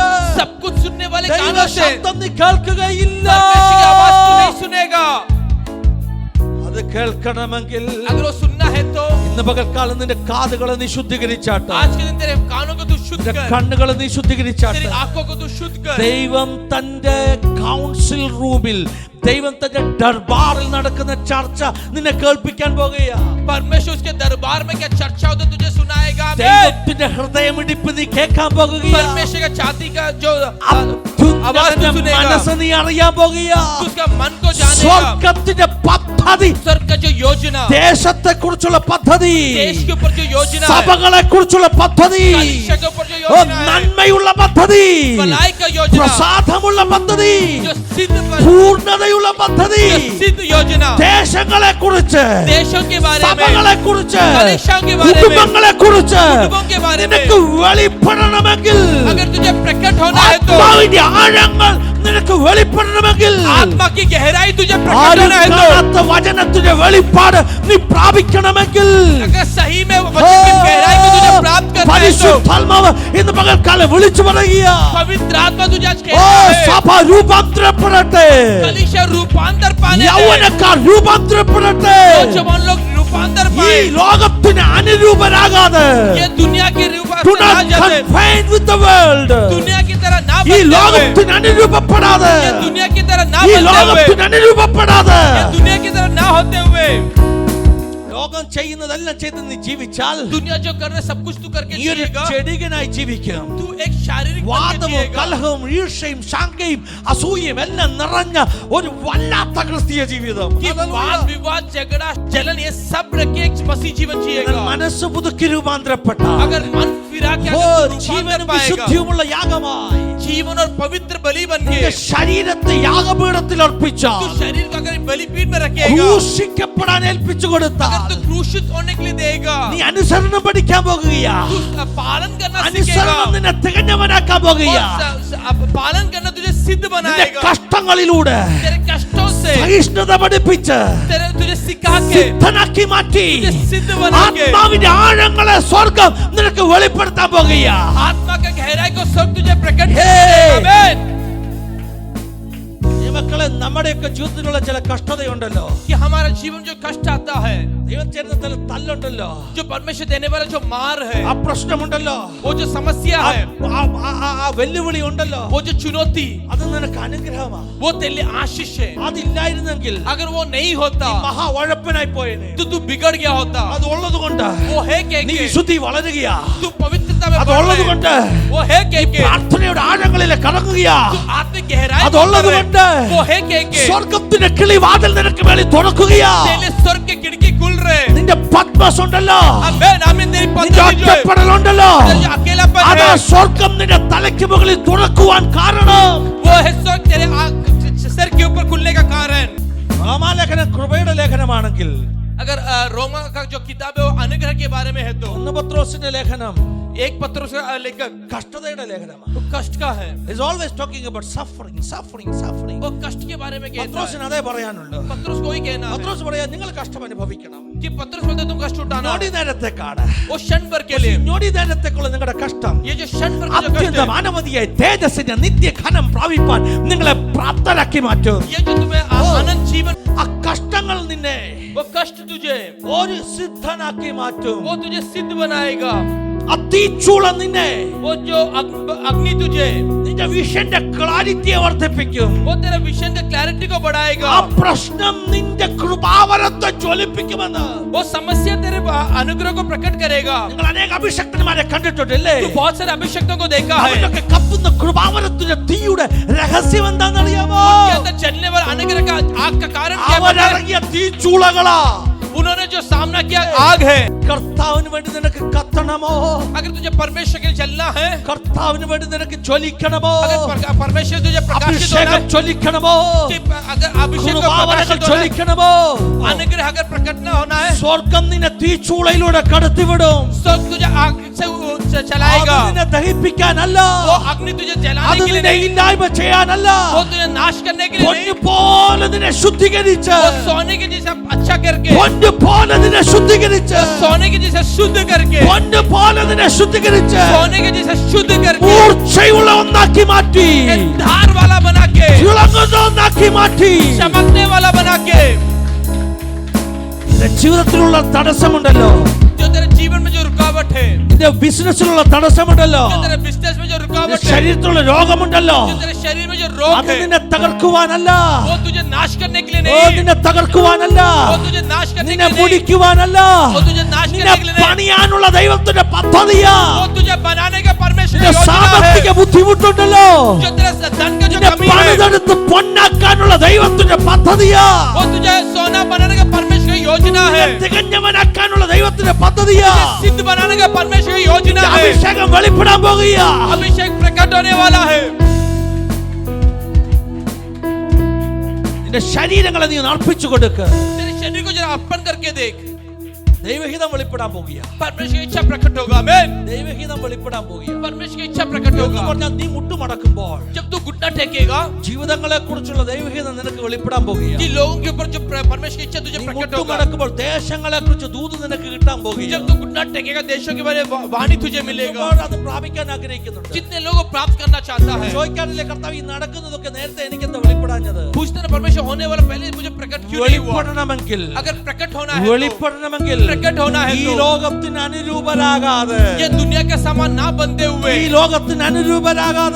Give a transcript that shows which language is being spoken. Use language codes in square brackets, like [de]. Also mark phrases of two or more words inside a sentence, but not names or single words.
[hi] सब कुछ सुनने वाले [ml] ദൈവ [hi] कानों से [ml] ശബ്ദം നീ കേൾക്കുകയില്ല. [hi] परमेश्वर की आवाज तू नहीं सुनेगा. [ml] അത് കേൾക്കണമെങ്കിൽ [hi] अगर वो सुनना है तो [ml] ഇന്ന് പകൽക്കാലം നിന്റെ കാതുകളെ നീ ശുദ്ധീകരിച്ചാട്ടെ, [hi] आज के दिन तेरे कानों को तू शुद्ध [ml] നിന്റെ [hi] कर, [ml] കണ്ണുകളെ നീ ശുദ്ധീകരിച്ചാട്ടെ. [hi] तेरी आंखों को तू शुद्ध कर. [ml] ദൈവം തന്റെ [en] council room, [ml] ദൈവം തന്റെ ദർബാറിൽ നടക്കുന്ന ചർച്ച നിന്നെ കേൾപ്പിക്കാൻ പോകുകയാ. [hi] परमेश्वर उसके दरबार में क्या चर्चा होता तुझे सुनाएगा. आमीन. [ml] ദൈവത്തിന്റെ ഹൃദയമിടിപ്പ് നീ കേൾക്കാൻ പോകുകയാ. [hi] परमेश्वर का छाती का जो आवाज तू [ml] അത്യുന്നതന്റെ [hi] सुनेगा, [ml] മനസ്സ് നീ അറിയാൻ പോകുകയാ. [hi] तू उसका मन को जानेगा. [ml] സ്വർഗത്തിന്റെ പദ്ധതി, [hi] स्वर्ग का जो योजना, [ml] ദേശത്തെ കുറിച്ചുള്ള പദ്ധതി, [hi] देश के ऊपर जो योजना है, [ml] സഭകളെ കുറിച്ചുള്ള പദ്ധതി, [hi] कलीसिया के ऊपर जो ഓ, योजना है, [ml] നന്മയുള്ള പദ്ധതി, [hi] भलाई का योजना, [ml] പ്രസാദമുള്ള പദ്ധതി, [hi] जो सिद्ध [ml] പൂർണ്ണതയുള്ള പദ്ധതി, [hi] जो सिद्ध योजना, [ml] ദേശങ്ങളെ കുറിച്ച്, [hi] देशों के बारे में, [ml] സഭകളെ കുറിച്ച്, [hi] कलीसियाओं के बारे में, [ml] കുടുംബങ്ങളെ കുറിച്ച് [hi] कुटुंबों के बारे में [ml] നിനക്ക് വെളിപ്പെടണമെങ്കിൽ, [hi] अगर तुझे प्रकट होना है तो, [ml] ആത്മാവിന്റെ ആഴങ്ങൾ നിനക്ക് വെളിപ്പെടണമെങ്കിൽ, [hi] आत्मा की गहराई तुझे प्रकट [ml] ആരും [hi] होना है तो, [ml] കാണാത്ത വചനത്തിന്റെ വെളിപ്പാട് നീ പ്രാപിക്കണമെങ്കിൽ, [hi] अगर सही में वचन की गहराई को तुझे प्राप्त करना है तो, [ml] പരിശുദ്ധാത്മാവ് ഇന്ന് പകൽക്കാലം വിളിച്ചു പറയുക, [hi] पवित्र आत्मा तुझे आज ഓ कहता है, [ml] സഭ രൂപാന്തരപ്പെടട്ടെ, [hi] कलीसिया रूपांतर पाने दे, [ml] യൗവനക്കാർ രൂപാന്തരപ്പെടട്ടെ, [hi] नौजवान लोग रूपांतर [ml] ഈ [hi] पाए, [ml] ലോകത്തിന് അനുരൂപരാകാതെ, [hi] ये दुनिया के रूप [en] do [hi] से ना [en] not [hi] जाते, [en] confine with the world, [hi] दुनिया की तरह ना [ml] ഈ [hi] बनते हुए, [ml] ലോകത്തിന് അനുരൂപപ്പെടാതെ, [hi] ये दुनिया की तरह ना [ml] ഈ [hi] बनते हुए, [ml] ലോകത്തിന് അനുരൂപപ്പെടാതെ, [hi] ये दुनिया की तरह ना होते हुए, [ml] ലോകം ചെയ്യുന്നതെല്ലാം ചെയ്ത് നീ ജീവിച്ചാൽ [hi] दुनिया जो कर रहे सब कुछ तू करके [ml] നീ ഒരു [hi] जिएगा, [ml] ചെടികനായി ജീവിക്കും. [hi] तू एक शारीरिक बन के [ml] വാദവും [hi] जिएगा, [ml] കലഹവും ഈർഷ്യയും ശങ്കയും അസൂയയും എല്ലാം നിറഞ്ഞ ഒരു വല്ലാത്ത ക്രിസ്തീയ ജീവിതം. [hi] कि वाद विवाद झगड़ा जलन ये सब रख के एक मसीह जीवन जिएगा. [ml] മനസ്സ് പുതുക്കി രൂപാന്തരപ്പെട്ട [hi] अगर मन फिरा के ഓ अगर तू रूपांतर [ml] ജീവനും [hi] पाएगा, [ml] വിശുദ്ധിയുമുള്ള യാഗമായി [hi] जीवन और पवित्र बलि बन के [ml] നിന്റെ ശരീരത്തെ യാഗപീഠത്തിൽ അർപ്പിച്ചാൽ, [hi] तू शरीर को अगर बलिपीठ में रखेगा, [ml] ക്രൂശിക്കപ്പെടാൻ ഏൽപ്പിച്ചു [hi] अगर [ml] കൊടുത്താൽ, [hi] तू क्रूसित होने के लिए देगा, [ml] നീ അനുസരണം പഠിക്കാൻ പോകുകയാ. [hi] तू पालन करना सीखेगा [ml] അനുസരണം നിന്നെ തികഞ്ഞവനാക്കാൻ പോകുകയാ. [hi] और पालन करना तुझे सिद्ध [ml] നിന്റെ [hi] बनाएगा। [ml] കഷ്ടങ്ങളിലൂടെ [hi] तेरे कष्टों से [ml] സഹിഷ്ണുത പഠിപ്പിച്ച് [hi] तुझे सिखा के [ml] സിദ്ധനാക്കി മാറ്റി [hi] तुझे सिद्ध बना के [ml] ആത്മാവിന്റെ ആഴങ്ങളെ സ്വർഗ്ഗം നിനക്ക് വെളിപ്പെടുത്താൻ പോകുകയാ. [hi] आत्मा का गहराई को सब तुझे प्रकट हे! करेगा। आमीन। [ml] ഈ മക്കളെ, നമ്മുടെയൊക്കെ ജീവിതത്തിലുള്ള ചില കഷ്ടതയുണ്ടല്ലോ. [hi] कि हमारा जीवन जो कष्ट आता है, [ml] ദൈവം ചേരുന്ന ചില തല്ലുണ്ടല്ലോ, [hi] जो परमेश्वर देने वाला जो मार है, [ml] ആ പ്രശ്നമുണ്ടല്ലോ, [hi] वो जो समस्या है, [ml] ആ വെല്ലുവിളി ഉണ്ടല്ലോ, [hi] वो जो चुनौती, [ml] അത് നിനക്ക് അനുഗ്രഹമാ. [hi] वो तेरे लिए आशीष है। [ml] അതില്ലായിരുന്നെങ്കിൽ [hi] अगर वो नहीं होता [ml] മഹാ ഉഴപ്പനായി പോയേനെ. [hi] तो तू बिगड़ गया होता। [ml] അത് ഉള്ളത് കൊണ്ട് [hi] वो है [ml] നീ [hi] के [ml] വിശുദ്ധി വളരുകയാ. [hi] तू पवित्रता में [ml] അത് [hi] बढ़ [ml] ഉള്ളത് [hi] रहा है। [ml] കൊണ്ട് [hi] वो है के [ml] പ്രാർത്ഥനയുടെ ആഴങ്ങളിൽ കടക്കുകയാ. [hi] तू आत्मिक गहराई [ml] അത് [hi] में [ml] ഉള്ളത് [hi] बढ़ रहा [ml] കൊണ്ട് [hi] है। वो है के [ml] സ്വർഗ്ഗത്തിന്റെ കിളിവാതിൽ നിനക്ക് വേണ്ടി തുറക്കുകയാ. [hi] तेरे लिए स्वर्ग के खिड़की खुल रहे। [ml] നിന്റെ പത്മസ് ഉണ്ടല്ലോ, [hi] आमीन आमीन। तेरी [ml] നിന്റെ [hi] पत्नी जो है, [ml] ഒറ്റപ്പെടലുണ്ടല്ലോ, [hi] तेरा जो अकेलापन [ml] അത് [hi] है, [ml] സ്വർഗ്ഗം നിന്റെ തലയ്ക്ക് മുകളിൽ തുറക്കുവാൻ കാരണം [hi] वो है स्वर्ग तेरे सर के ऊपर खुलने का कारण। [ml] റോമാലേഖനം കൃപയുടെ ലേഖനമാണെങ്കിൽ, [hi] अगर रोमा का जो किताब है वो अनुग्रह के बारे में है, तो [ml] 1 പത്രോസിന്റെ ലേഖനം [hi] एक पत्रोस का लेखक [ml] കഷ്ടതയുടെ ലേഖനമാണ്. [hi] वो कष्ट का है। [en] He's always talking about suffering, suffering, suffering. [hi] वो कष्ट के बारे में कहता है। [ml] പത്രോസിന് അതേ പറയാനുള്ളൂ. [hi] पत्रोस को ही कहना है [ml] പത്രോസ് പറയാ, നിങ്ങൾ കഷ്ടം അനുഭവിക്കണം. [hi] कि पत्रोस बोलते तुम कष्ट उठाना। [ml] ഞൊടി നേരത്തേക്കാണ്. [hi] वो क्षण भर के लिए, [ml] ഞൊടി നേരത്തേക്കുള്ള നിങ്ങളുടെ കഷ്ടം [hi] ये जो क्षण भर का जो कष्ट [ml] അത്യന്തം [hi] है, [ml] അനവധിയായി തേജസ്സിന്റെ നിത്യഘനം പ്രാപിപ്പാൻ നിങ്ങളെ പ്രാപ്തരാക്കി മാറ്റും. [hi] ये जो तुम्हें अनंत जीवन, [ml] ആ കഷ്ടങ്ങൾ നിന്നെ [hi] वो कष्ट तुझे, [ml] ഒരു സിദ്ധനാക്കി മാറ്റും. [hi] वो तुझे सिद्ध बनाएगा। [ml] ആ തീച്ചൂള നിന്നെ [hi] वो जो अग्नि तुझे, [ml] നിന്റെ വിഷന്റെ ക്ലാരിറ്റിയെ വർദ്ധിപ്പിക്കും. [hi] वो तेरे विजन का क्लैरिटी को बढ़ाएगा। [ml] ആ പ്രശ്നം നിന്റെ കൃപാവരത്തെ ജ്വലിപ്പിക്കുമെന്ന് [hi] वो समस्या तेरे अनुग्रह को प्रकट करेगा। [ml] നിങ്ങൾ अनेक അഭിഷക്തന്മാരെ കണ്ടിട്ടുണ്ടല്ലേ? [hi] तू बहुत सारे अभिषेकों को देखा है। [ml] അവരൊക്കെ കത്തുന്ന കൃപാവരത്തിന്റെ തീയുടെ രഹസ്യം എന്താണെന്നറിയാമോ? [hi] उनके अंदर चलने वाला अनुग्रह का आग का कारण क्या है? [ml] അവരിറങ്ങിയ തീച്ചൂളകളാ. [hi] उन्होंने जो सामना किया आग है। [ml] കർത്താവിന് വേണ്ടി നിനക്ക് കത്തണമോ? [hi] अगर तुझे परमेश्वर के लिए चलना है, [ml] കർത്താവിന് വേണ്ടി നിനക്ക് ജ്വലിക്കണമോ? [hi] अगर परमेश्वर तुझे प्रकाशित होना [ml] അഭിഷേകം [hi] है, [ml] ജ്വലിക്കണമോ? [hi] कि अगर अभिषेक को [ml] കൃപാവരങ്ങൾ [hi] प्रकाशित होना है, [ml] ജ്വലിക്കണമോ? [hi] अनुग्रह अगर प्रकट न होना है, [ml] സ്വർഗം നിന്നെ തീച്ചൂളയിലൂടെ കടത്തിവിടും. [hi] स्वर्ग तुझे आग से चलाएगा। [ml] അത് നിന്നെ ദഹിപ്പിക്കാനല്ല, [hi] वो अग्नि तुझे जलाने [ml] അത് [hi] के लिए [ml] നിന്നെ [hi] नहीं, [ml] ഇല്ലായ്മ ചെയ്യാനല്ല, [hi] वो तुझे नाश करने के लिए नहीं, [ml] പൊന്നുപോലെ നിന്നെ ശുദ്ധീകരിച്ച്, [hi] वो सोने के जैसे अच्छा करके, [ml] പൊന്നുപോലെ നിന്നെ ശുദ്ധീകരിച്ച്, [hi] सोने के जैसे शुद्ध करके, [ml] പൊന്നുപോലെ നിന്നെ ശുദ്ധീകരിച്ച് [hi] सोने के जैसे शुद्ध करके, [ml] മൂർച്ചയുള്ള ഒന്നാക്കി മാറ്റി, [hi] एक धार वाला बना के, [ml] തിളങ്ങുന്ന ഒന്നാക്കി മാറ്റി. [hi] चमकने वाला बना के। [ml] നിന്റെ ജീവിതത്തിലുള്ള തടസ്സമുണ്ടല്ലോ, [hi] जो तेरे जीवन में जो रुकावट है, [ml] നിന്റെ ബിസിനസ്സിലുള്ള തടസ്സമുണ്ടല്ലോ, [hi] जो तेरे बिजनेस में जो [ml] നിന്റെ [hi] रुकावट है, [ml] ശരീരത്തിലുള്ള രോഗമുണ്ടല്ലോ, [hi] जो तेरे शरीर में जो रोग [ml] അത് [hi] है, [ml] നിന്നെ തകർക്കുവാനല്ല, [hi] वो तुझे नाश करने के लिए ഓ नहीं, [ml] നിന്നെ തകർക്കുവാനല്ല, [hi] वो तुझे नाश करने [ml] നിന്നെ [hi] के लिए नहीं, [ml] മുടിക്കുവാനല്ല, [hi] वो तुझे नाश [ml] നിന്നെ [hi] करने के लिए नहीं, [ml] പണിയാനുള്ള ദൈവത്തിന്റെ പദ്ധതിയാ. [hi] वो तुझे बनाने का परमेश्वर [ml] നിന്റെ [hi] की योजना [ml] സാമ്പത്തിക [hi] है। [ml] ബുദ്ധിമുട്ടുണ്ടല്ലോ, [hi] जो तेरे धन का जो [ml] നിന്നെ [hi] कमी है, [ml] പണിതെടുത്ത് പൊന്നാക്കാനുള്ള ദൈവത്തിന്റെ പദ്ധതിയാ. [hi] वो तुझे सोना बनाने का परमेश्वर की योजना है। [ml] തികഞ്ഞവനാക്കാനുള്ള ദൈവത്തിന്റെ പദ്ധതിയാ. [hi] तुझे सिद्ध बनाने का परमेश्वर की योजना है। [ml] അഭിഷേകം വെളിപ്പെടാൻ പോകുകയാ. [hi] अभिषेक प्रकट होने वाला है। [ml] നിന്റെ ശരീരങ്ങളെ നീ അർപ്പിച്ചു കൊടുക്ക. [hi] तेरे शरीर को जरा अर्पण करके देख, [ml] ദൈവഹിതം വെളിപ്പെടാൻ പോകുകയാ. [hi] परमेश्वर की इच्छा प्रकट होगा। आमीन। [ml] ദൈവഹിതം വെളിപ്പെടാൻ പോകുകയാ. [hi] परमेश्वर की इच्छा प्रकट [ml] എന്ന് [hi] होगा। [ml] പറഞ്ഞാൽ നീ മുട്ടുമടക്കുമ്പോൾ [hi] जब तू घुटना टेकेगा, [ml] ജീവിതങ്ങളെ കുറിച്ചുള്ള ദൈവഹിതം നിനക്ക് വെളിപ്പെടാൻ പോകുകയാ. [hi] कि लोगों के ऊपर जो परमेश्वर की इच्छा तुझे [ml] നീ [hi] प्रकट होगा। [ml] മുട്ടുമടക്കുമ്പോൾ ദേശങ്ങളെ കുറിച്ച് ദൂത് നിനക്ക് കിട്ടാൻ പോകുകയാ. [hi] जब तू घुटना टेकेगा, देशों के बारे में वाणी तुझे मिलेगा। [ml] ഒരുപാട് അത് പ്രാപിക്കാൻ ആഗ്രഹിക്കുന്നുണ്ട്. [hi] कितने लोगों प्राप्त करना चाहता है। [ml] ചോദിക്കാറില്ലേ, കർത്താവ് ഈ നടക്കുന്നതൊക്കെ നേരത്തെ എനിക്ക് എന്താ വെളിപ്പെടാഞ്ഞത്? [hi] पूछते ना परमेश्वर होने वाला पहले मुझे प्रकट क्यों नहीं हुआ? [ml] വെളിപ്പെടണമെങ്കിൽ, [hi] अगर प्रकट होना है तो, [ml] വെളിപ്പെടണമെങ്കിൽ [hi] प्रकट होना है [ml] ഈ [hi] तो, [ml] ലോകത്തിന് അനുരൂപരാകാതെ, [hi] ये दुनिया के समान ना बनते हुए, [ml] ഈ ലോകത്തിന് അനുരൂപരാകാതെ,